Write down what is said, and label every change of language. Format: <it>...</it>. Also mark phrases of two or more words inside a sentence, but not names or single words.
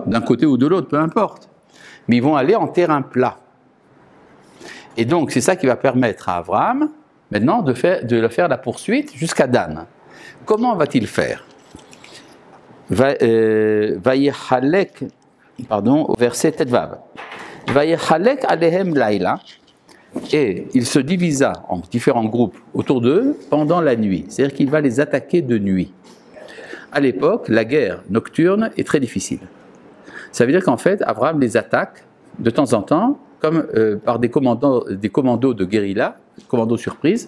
<fr>D'un côté ou de l'autre, peu importe. Mais ils vont aller en terrain plat. Et donc, c'est ça qui va permettre à Abraham, maintenant, de faire la poursuite jusqu'à Dan. Comment va-t-il faire? Vayechalek, au verset Tetvav.</fr> <he>ויחלק עליהם לילה.</he> <fr>Et il se divisa en différents groupes autour d'eux pendant la nuit. C'est-à-dire qu'il va les attaquer de nuit. À l'époque, la guerre nocturne est très difficile. Ça veut dire qu'en fait, Abraham les attaque de temps en temps, comme par des commandos de guérilla, commandos surprise.</fr>